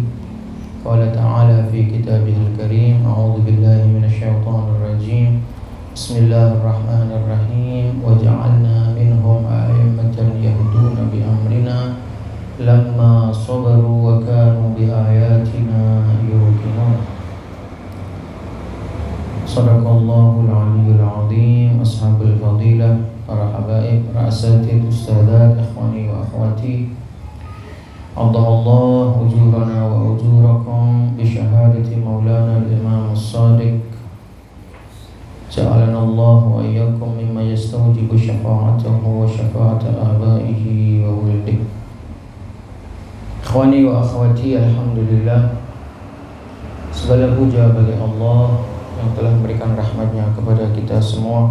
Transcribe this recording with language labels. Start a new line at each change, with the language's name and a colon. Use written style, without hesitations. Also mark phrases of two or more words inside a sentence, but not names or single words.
Arabic: قال تعالى في كتابه الكريم: أعوذ بالله من الشيطان الرجيم، بسم الله الرحمن الرحيم، وجعلنا منهم أئمة يهدون بأمرنا لما صبروا وكانوا بآياتنا يوقنون. صدق الله العلي العظيم. أصحاب الفضيلة،
Indonesian: para habaib,
Arabic: الأساتيذ، الأستاذات، إخواني وأخواتي، أعظم الله أجورنا وأجوركم بشهادة مولانا الإمام الصادق، جعلنا الله وإياكم مما يستوجب شفاعته وشفاعة آبائه وولده. إخواني وأخواتي,
Indonesian: alhamdulillah, segala puja bagi Allah yang telah memberikan rahmatnya kepada kita semua.